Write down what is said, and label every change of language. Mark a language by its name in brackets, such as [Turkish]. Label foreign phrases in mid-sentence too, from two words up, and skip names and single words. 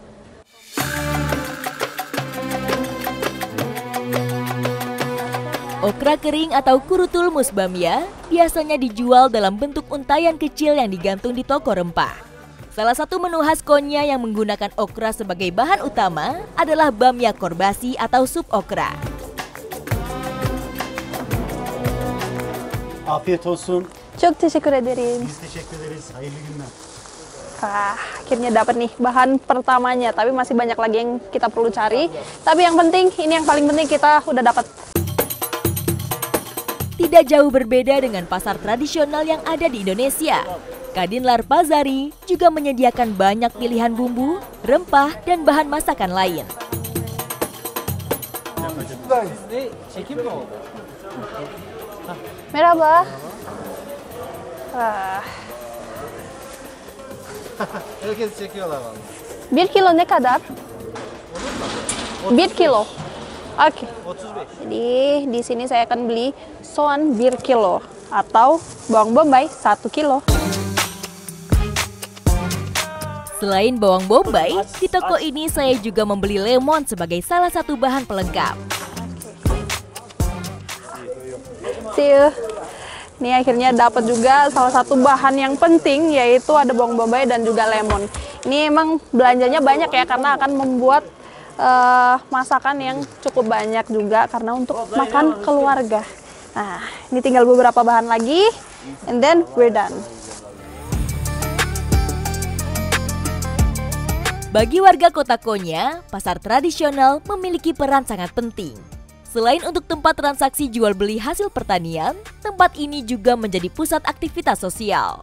[Indonesian] Okra kering atau [Turkish] kurutulmus bamya [Indonesian] biasanya dijual dalam bentuk untayan kecil yang digantung di toko rempah. Salah satu menu khas Konya yang menggunakan okra sebagai bahan utama adalah [Turkish] bamya korbasi [Indonesian] atau sup okra. [Turkish] Afiyet olsun. Çok teşekkür ederim. Biz teşekkür ederiz. Hayırlı günler. [Indonesian] Akhirnya dapat nih bahan pertamanya, tapi masih banyak lagi yang kita perlu cari. Tapi yang penting, ini yang paling penting, kita udah dapat. Tidak jauh berbeda dengan pasar tradisional yang ada di Indonesia. Kadınlar Pazarı juga menyediakan banyak pilihan bumbu, rempah, dan bahan masakan lain. [Turkish] Merhaba. Herkes çekiyorlar vallahi. 1 kilo ne kadar? 1 kilo. [Indonesian] Oke. 35. Jadi di sini saya akan beli soan 1 kilo atau bawang bombay 1 kilo. Selain bawang bombay, di toko ini saya juga membeli lemon sebagai salah satu bahan pelengkap. [English] See you. [Indonesian] Ini akhirnya dapat juga salah satu bahan yang penting, yaitu ada bawang bombay dan juga lemon. Ini emang belanjanya banyak ya, karena akan membuat masakan yang cukup banyak juga, karena untuk makan keluarga. Nah, ini tinggal beberapa bahan lagi, [English] and then we're done. [Indonesian] Bagi warga kota Konya, pasar tradisional memiliki peran sangat penting. Selain untuk tempat transaksi jual beli hasil pertanian, tempat ini juga menjadi pusat aktivitas sosial.